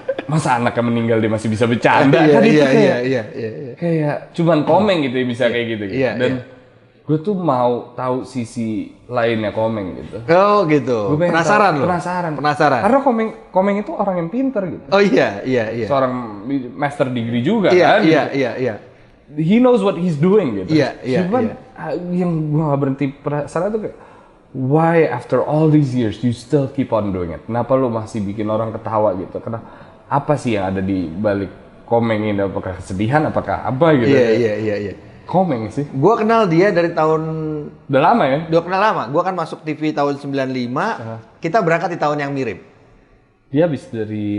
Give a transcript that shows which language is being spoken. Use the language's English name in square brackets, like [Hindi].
[Indonesian] Masa anaknya meninggal dia masih bisa bercanda? Iya. Kayak cuman Komeng gitu ya bisa kayak gitu. Iya, Dan gue tuh mau tahu sisi lainnya Komeng gitu. Oh gitu. Penasaran loh. Penasaran. Karena Komeng itu orang yang pinter gitu. Oh iya. Seorang master degree juga Iya, kan. Iya. [English] He knows what he's doing gitu. [Indonesian] Iya. Cuman yang gue gak berhenti penasaran tuh kayak, [English] why after all these years you still keep on doing it? [Indonesian] Kenapa lu masih bikin orang ketawa gitu? Apa sih yang ada di balik Komeng ini? Apakah kesedihan? Apakah apa gitu? Iya. Komeng sih. Gua kenal dia dari tahun... Udah lama ya? Udah kenal lama. Gua kan masuk TV tahun 95. Kita berangkat di tahun yang mirip. Dia habis dari